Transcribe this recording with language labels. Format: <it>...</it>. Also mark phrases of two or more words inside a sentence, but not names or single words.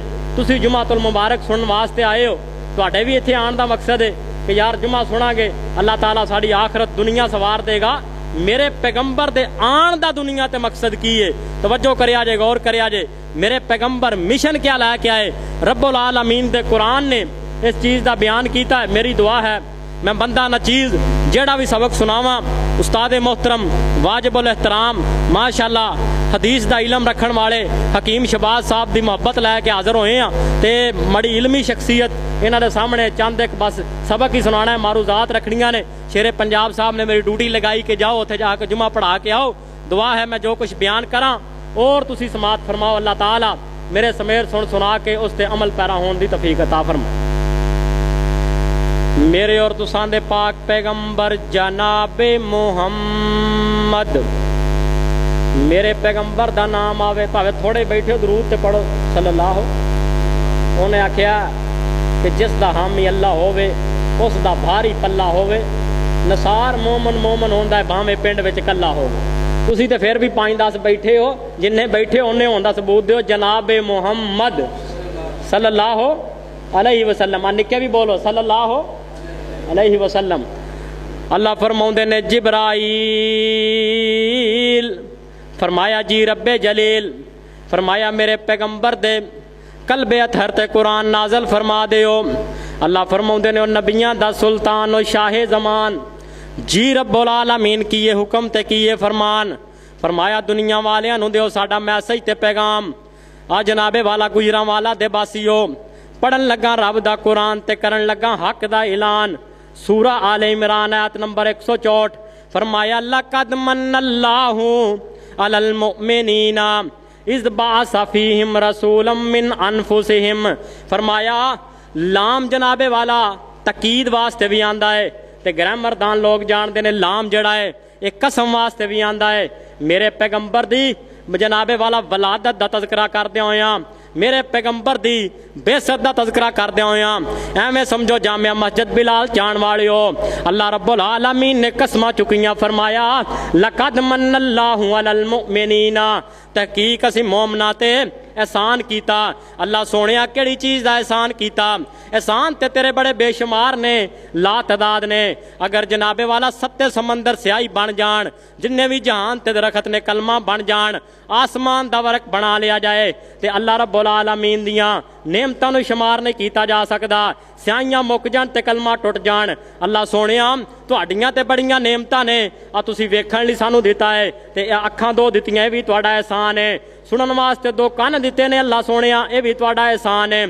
<pa>تسیں جمعۃ المبارک سننے واسطے آئے ہو، تہاڈے بھی ایتھے آن دا مقصد ہے کہ یار جمعہ سنانگے اللہ تعالیٰ ساڈی آخرت دنیا سنوار دیگا. میرے پیغمبر دے آن دا دنیا تے مقصد کی ہے، توجہ کریا جے، غور کریا جے. میرے پیغمبر مشن کیا لیکے آئے, رب العالمین دے قرآن نے اس چیز کا بیان کیا ہے. میری دعا ہے میں بندہ نہ چیز جیڑا بھی سبق سناواں استاد محترم واجب الاحترام ماشاءاللہ حدیث کا علم رکھنے والے حکیم شہباز صاحب کی محبت لیکے حاضر ہوئے ہیں تے بڑی علمی شخصیت انہاں دے سامنے چند اک بس سبق ہی سنانا ہے، معروضات رکھنیاں نے. شیرِ پنجاب صاحب نے میری ڈیوٹی لگائی کہ جاؤ اوتھے جاکے جمعہ پڑھا کے آؤ. دعا ہے میں جو کچھ بیان کراں اور تسی سماعت فرماؤ. اللہ تعالیٰ میرے سمیر سن سنا کے اس تے عمل پیرا ہونے کی توفیق عطا فرمائے. میرے اور تساں دے پاک پیغمبر جنابِ محمد، میرے پیغمبر دا نام آوے بھاویں تھوڑے بیٹھے ہو درود تے پڑھو صلی اللہ. انہیں آکھیا کہ جس دا حامی اللہ ہووے اس دا بھاری پلا ہووے، نصار مومن مومن ہوندا ہے بھاویں پنڈ وچ کلا ہووے. تسی تے فیر بھی 5-10 بیٹھے ہو، جنے بیٹھے انے ہوندا ثبوت دیو جنابِ محمد</pa> <ar>صلى الله عليه وسلم.</ar> <pa>نکے بھی بولو</pa> <ar>صلى الله عليه وسلم.</ar> <pa>اللہ فرماؤندے نے جبرائیل فرمایا جی ربِ جلیل فرمایا میرے پیغمبر دے قلبِ اطہر تے قرآن نازل فرما دیو. اللہ فرماؤندے نے نبیاں دا سلطان اور شاہِ زمان جی رب العالمین کیے حکم تے کیے فرمان. فرمایا دنیا والیاں نوں دیو ساڈا میسج تے پیغام. آ جنابِ والا گوجراں والا دے باسیو پڑھن لگا رب دا قرآن تے کرن لگا حق دا اعلان. سورہ آلِ عمران آیت نمبر 164 فرمایا</pa> <ar>لقد منّ الله على المؤمنين إذ بعث فيهم رسولا من أنفسهم.</ar> <pa>فرمایا لام جنابِ والا تاکید واسطے بھی آندا ہے، تو گرامردان لوگ جانتے ہیں لام جیڑا ہے اک قسم واسطے بھی آندا ہے. میرے پیغمبر دی جنابِ والا ولادت دا تذکرہ کردے ہویا، میرے پیغمبر دی بعثت دا تذکرہ کردے ہویا ایویں سمجھو جامعہ مسجد بلال جان والے ہو. اللہ رب العالمین نے قسماں چکیاں، فرمایا</pa> <ar>لقد منّ الله على المؤمنين,</ar> <pa>تحقیق اسی مومناں تے احسان کیتا. اللہ سوہنیا کیڑی چیز کا احسان کیتا؟ احسان تے تیرے بڑے بےشمار نے، لا تعداد نے. اگر جنابِ والا ستے سمندر سیاہی بن جان، جنے بھی جہان تے درخت نے قلما بن جان، آسمان دا ورق بنا لیا جائے، تو اللہ رب العالمین دیاں نعمتاں نوں شمار نہیں کیتا جا سکدا. سیاہیاں مک جان تے قلما ٹٹ جان۔ اللہ سوہنیا تہاڈیاں تے بڑیاں نعمتاں نے، آ تسیں ویکھن لئی سانوں دتا ہے، تے اکھاں دو دتیاں، یہ بھی تہاڈا احسان ہے. سنن واسطے دو کان دتے نے اللہ سوہنیا، یہ بھی تہاڈا احسان ہے.</pa>